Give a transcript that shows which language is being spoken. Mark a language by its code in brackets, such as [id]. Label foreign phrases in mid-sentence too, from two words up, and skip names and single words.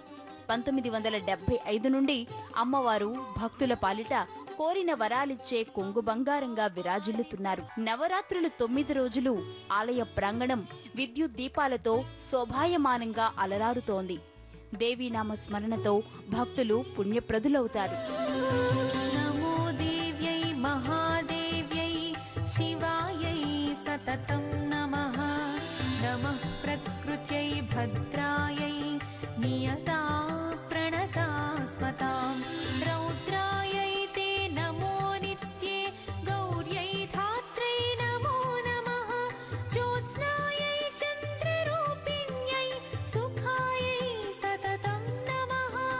[te] 1975 నుండి అమ్మవారు భక్తుల పాలిట కోరిన వరాలిచ్చే కొంగు బంగారంగా విరాజిల్లుతున్నారు. నవరాత్రులు 9 రోజులు ఆలయ ప్రాంగణం విద్యుత్ దీపాలతో శోభాయమానంగా అలరారుతోంది. దేవీనామ స్మరణతో భక్తులు పుణ్యప్రదులవుతారు. [sa] नमो देव्यै महादेव्यै शिवायै सततं नमः नमः प्रकृत्यै भद्रायै नियता प्रणता स्मतां रौद्रायै ते नमो नित्ये गौर्यै धात्रै नमो नमः ज्योत्स्नायै चन्द्ररूपिण्यै सुखायै सततं नमः